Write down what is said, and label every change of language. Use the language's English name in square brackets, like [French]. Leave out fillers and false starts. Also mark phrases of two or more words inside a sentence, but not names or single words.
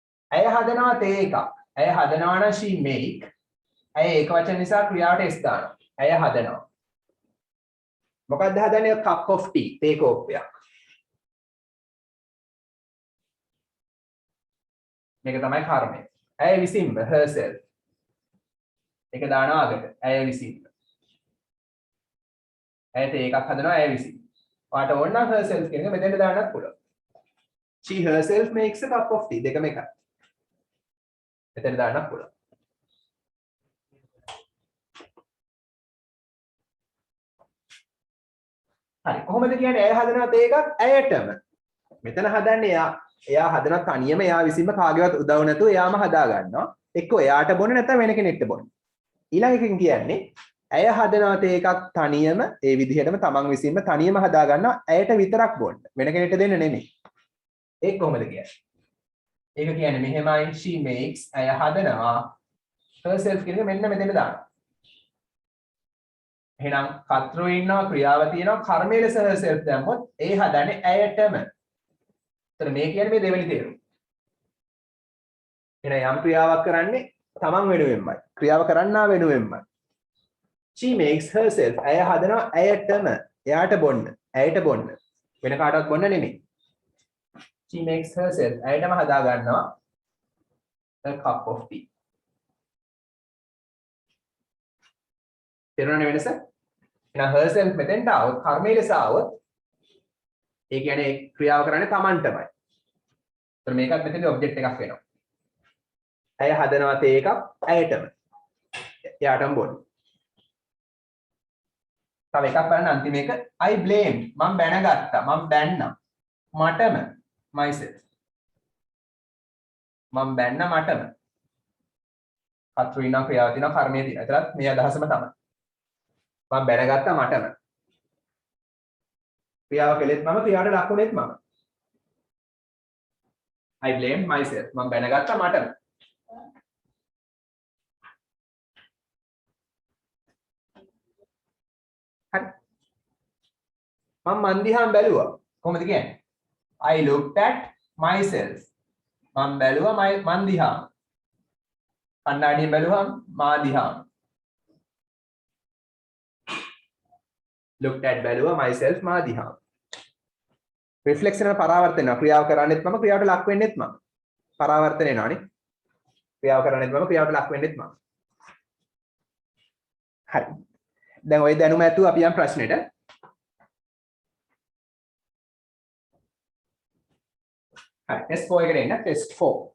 [Sinhala] ඇය හදනවා තේ එකක්. ඇය හදනවා නම් [English] she make. [Sinhala] ඇය ඒක වචන නිසා ක්‍රියාවට s දානවා. ඇය හදනවා. මොකක්ද හදන්නේ? [English] cup of tea. [Sinhala] තේ කෝප්පයක්. මේක තමයි කර්මය. ඇය විසින්ම herself. ඒක දානවා අගට. ඇය විසින්ම. ඇය තේ එකක් හදනවා ඇය විසින්. ඔයාට ඕන නම් herself කියන එක මෙතෙන්ට දාන්නත් පුළුවන්. [English] She herself makes a cup of tea. [Sinhala] දෙකම එකයි. මෙතෙන්ට දාන්නත් පුළුවන්. හරි. කොහොමද කියන්නේ ඇය හදනවා තේ එකක් ඇයටම. මෙතන හදන්නේ එයා හදන තනියම එයා විසින්ම කාගේවත් උදව් නැතුව එයාම හදා ගන්නවා. එක්ක එයාට බොන්න නැත්නම් වෙන කෙනෙක්ට බොන්න. ඊළඟ එකකින් කියන්නේ ඇය හදනවා තේ එකක් තනියම ඒ විදිහටම තමන් විසින්ම තනියම හදා ගන්නවා ඇයට විතරක් බොන්න. වෙන කෙනෙක්ට දෙන්න නෙමෙයි. ඒක කොහොමද කියන්නේ? ඒක කියන්නේ මෙහෙමයි [English] she makes [Sinhala] ඇය හදනවා herself කියන එක මෙන්න මෙතන දානවා. එහෙනම් කර්තෘ ඉන්නවා ක්‍රියාව තියෙනවා කර්මයේ ලෙස herself දැම්මොත් ඒ හදන්නේ ඇයටම. එතන මේ කියන්නේ මේ දෙවෙනි තේරුම. එහෙනම් යම් ක්‍රියාවක් කරන්නේ තමන් වෙනුවෙන්මයි. ක්‍රියාව කරන්නා වෙනුවෙන්මයි. [English] She makes herself [Sinhala] ඇය හදනවා ඇයටම. එයාට බොන්න. ඇයට බොන්න. වෙන කාටවත් බොන්න නෙමෙයි. [English] She makes herself [Sinhala] ඇයටම හදා ගන්නවා [English] a cup of tea. [Sinhala] තේරුණානේ වෙනස? එහෙනම් herself මෙතෙන්ට આવොත් කර්මයේ ලෙස આવොත් ඒ කියන්නේ ක්‍රියාව කරන්නේ තමන්ටමයි. ඒතර මේකත් මෙතනදී ඔබ්ජෙක්ට් එකක් වෙනවා. ඇය හදනවා තේ එකක් ඇයටම. එයාටම බොන්න. තව එකක් බලන්න අන්තිම එක [English] I blame [Sinhala] මම බැනගත්තා මම බැන්නා මටම myself මම බැන්න මටම කර්තෘ ක්‍රියාව තියෙනවා කර්මයේ තියෙනවා. ඒතරත් මේ අදහසම තමයි. මම බැනගත්තා මටම. ක්‍රියාව කළෙත් මම ක්‍රියාවට ලක්ුණෙත් මම. [English] I blame myself [Sinhala] මම බැනගත්තා මටම. හරි. මම මන් දිහා බැලුවා. කොහොමද කියන්නේ? [English] I looked at myself. [Sinhala] මම බැලුවා මන් දිහා. කණ්ණාඩියෙන් බැලුවම මා දිහා. [English] looked at [Sinhala] බැලුවා myself මා දිහා. රිෆ්ලෙක්ෂන් එක පරාවර්තන වෙනවා. ක්‍රියාව කරන්නේත් මම ක්‍රියාවට ලක් වෙන්නේත් මම. පරාවර්තන වෙනවානේ. ක්‍රියාව කරන්නේත් මම ක්‍රියාවට ලක් වෙන්නේත් මම. හරි. දැන් ওই දැනුම ඇතුව අපි යම් ප්‍රශ්නෙට. හරි. ටෙස්ට් 4 එකට එන්න. ටෙස්ට් 4.